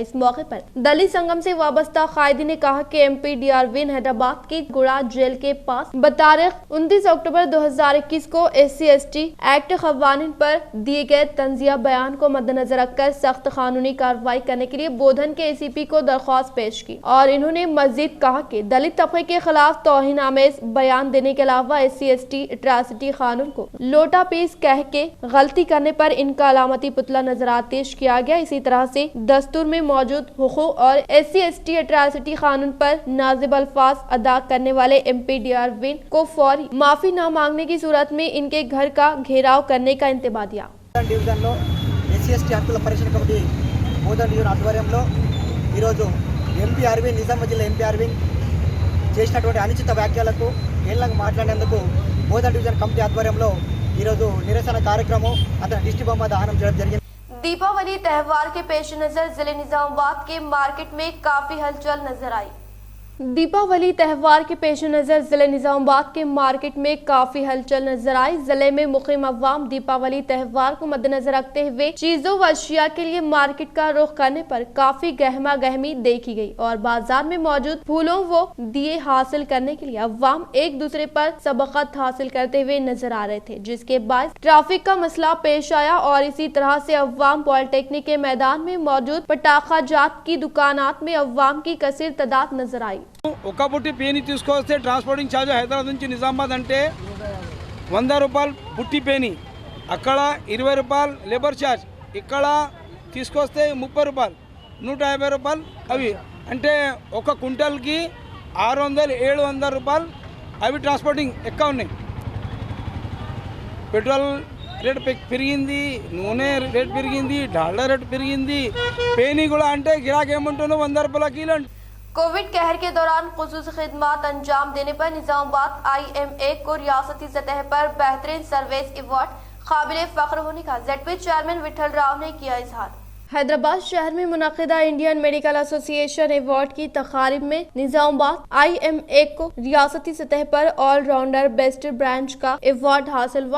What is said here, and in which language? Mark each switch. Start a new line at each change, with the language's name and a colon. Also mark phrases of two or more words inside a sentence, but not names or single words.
Urdu: اس موقع پر دلت سنگم سے وابستہ قائدی نے کہا کہ MP D اروند حیدرآباد کی گوڑا جیل کے پاس بتاریخ 29 اکتوبر 2021 کو SC/ST ایکٹ قوانین پر دیے گئے طنزیہ بیان کو مدنظر رکھ کر سخت قانونی کارروائی کرنے کے لیے بودھن کے ACP کو درخواست پیش کی اور انہوں نے مزید کہا کہ دلت طبقے کے خلاف توہین آمیز بیان دینے کے علاوہ SC/ST ایٹروسٹی قانون کو لوٹا پیس کہہ کے غلطی کرنے پر ان کا علامتی پتلا نذر آتش کیا گیا. اسی طرح سے دستور میں موجود حقوق اور SC/ST ایٹروسٹی قانون پر نازیبا الفاظ ادا کرنے والے MP D اروند کو فوری معافی نہ مانگنے کی صورت میں ان کے گھر کا گھیراؤ کرنے کا انتباہ دیا.
Telugu: SC/ST హక్కుల పరిరక్షణ కమిటీ బోధన్ డివిజన్ ఆధ్వర్యంలో ఈరోజు MP అరవింద్ నిజామాబాద్ జిల్లా MP అరవింద్ చేసినటువంటి అనుచిత వ్యాఖ్యలకు ఏళ్ళకు మాట్లాడేందుకు బోధన్ డివిజన్ కమిటీ ఆధ్వర్యంలో ఈరోజు నిరసన కార్యక్రమం అతని దిష్టి బొమ్మ దహనం చేయడం జరిగింది.
Urdu: دیپاولی تہوار کے پیش نظر ضلعے نظام آباد کے مارکیٹ میں کافی ہلچل نظر آئی. دیپاولی تہوار کے پیش نظر ضلعے نظام آباد کے مارکیٹ میں کافی ہلچل نظر آئی. ضلعے میں مقیم عوام دیپاولی تہوار کو مدنظر رکھتے ہوئے چیزوں و اشیا کے لیے مارکیٹ کا رخ کرنے پر کافی گہما گہمی دیکھی گئی اور بازار میں موجود پھولوں و دیے حاصل کرنے کے لیے عوام ایک دوسرے پر سبقت حاصل کرتے ہوئے نظر آ رہے تھے، جس کے بعد ٹریفک کا مسئلہ پیش آیا اور اسی طرح سے عوام پولیٹیکنک کے میدان میں موجود پٹاخہ جات کی دکانات میں عوام کی کثیر تعداد نظر آئی.
Telugu: ఒక బుట్టి పేని తీసుకొస్తే
English: transporting charge
Telugu: హైదరాబాద్ నుంచి నిజామాబాద్ అంటే 100 రూపాయలు బుట్టి పేని, అక్కడ 20 రూపాయలు
English: labour charge,
Telugu: ఇక్కడ తీసుకొస్తే 30 రూపాయలు 150 రూపాయలు అవి అంటే ఒక క్వింటల్కి 600-700 రూపాయలు అవి ట్రాన్స్పోర్టింగ్ ఎక్కువ ఉన్నాయి.
English: petrol rate
Telugu: పెరిగింది, నూనె రేట్ పెరిగింది, డాల్డా రేట్ పెరిగింది, పేని కూడా అంటే గిరాకీ ఏమంటుందో 100 రూపాయల కిలో.
Urdu: کووڈ قہر کے دوران خصوصی خدمات انجام دینے پر نظام آباد IMA کو ریاستی سطح پر بہترین سروس ایوارڈ قابل فخر ہونے کا ZP چیئرمین وٹھل راؤ نے کیا اظہار. حیدرآباد شہر میں منعقدہ انڈین میڈیکل ایسوسی ایشن ایوارڈ کی تقریب میں نظام آباد IMA کو ریاستی سطح پر
English: allrounder best branch
Urdu: کا ایوارڈ حاصل ہوا.